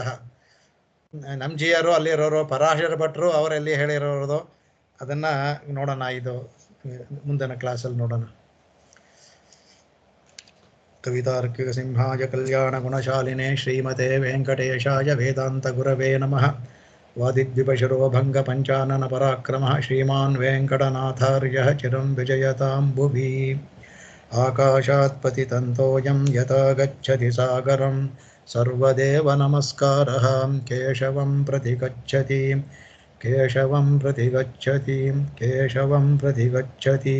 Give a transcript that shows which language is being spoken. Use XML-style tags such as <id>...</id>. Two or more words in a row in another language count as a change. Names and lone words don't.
<kn>ನಮ್ಜಿಯರು ಅಲ್ಲಿರೋರು, ಪರಾಶರ ಭಟ್ರು ಅವರಲ್ಲಿ ಹೇಳಿರೋದು. ಅದನ್ನ ನೋಡೋಣ, ಇದು ಮುಂದಿನ ಕ್ಲಾಸಲ್ಲಿ ನೋಡೋಣ.</kn> <sa>कवितार्किक सिंहाय कल्याण गुणशालिने श्रीमते वेङ्कटेशाय वेदान्त गुरवे नमः. वादिद्विपशिरोभङ्ग पञ्चानन पराक्रमः श्रीमान् वेङ्कटनाथार्यः चिरं विजयतां भुवि. आकाशात् पतितंतोयं यथा गच्छति सागरम् सर्वदेव नमस्कारः केशवं प्रति गच्छति केशवं प्रति गच्छति केशवं प्रति गच्छति.</sa>